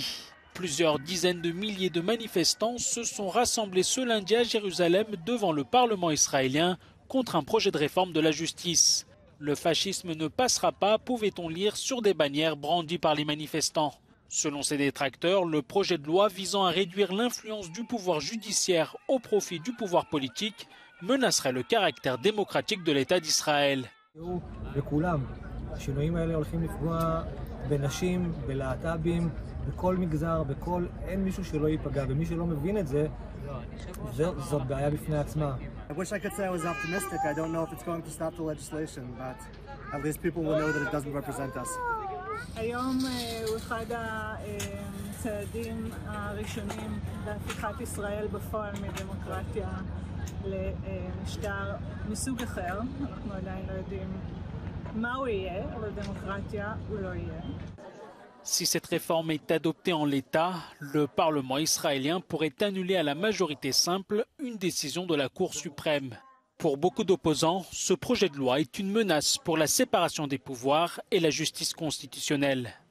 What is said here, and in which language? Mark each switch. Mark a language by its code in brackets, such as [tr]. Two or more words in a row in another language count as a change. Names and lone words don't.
[fr] Plusieurs dizaines de milliers de manifestants se sont rassemblés ce lundi à Jérusalem devant le Parlement israélien contre un projet de réforme de la justice. Le fascisme ne passera pas, pouvait-on lire sur des bannières brandies par les manifestants. Selon ses détracteurs, le projet de loi visant à réduire l'influence du pouvoir judiciaire au profit du pouvoir politique menacerait le caractère démocratique de l'État d'Israël. [he] השינויים האלה הולכים לפגוע בנשים, בלהט"בים, בכל מגזר, אין מישהו שלא ייפגע, ומי שלא מבין את זה, זאת בעיה בפני עצמה. [en] I wish I could say I was optimistic. I don't know if it's going to stop the legislation, but at least people will know that it doesn't represent us. [he] היום הוא אחד הצעדים הראשונים בהפיכת ישראל בפועל מדמוקרטיה למשטר מסוג אחר. אנחנו עדיין לא יודעים [fr] Si cette réforme est adoptée en l'état, le Parlement israélien pourrait annuler à la majorité simple une décision de la Cour suprême. Pour beaucoup d'opposants, ce projet de loi est une menace pour la séparation des pouvoirs et la justice constitutionnelle.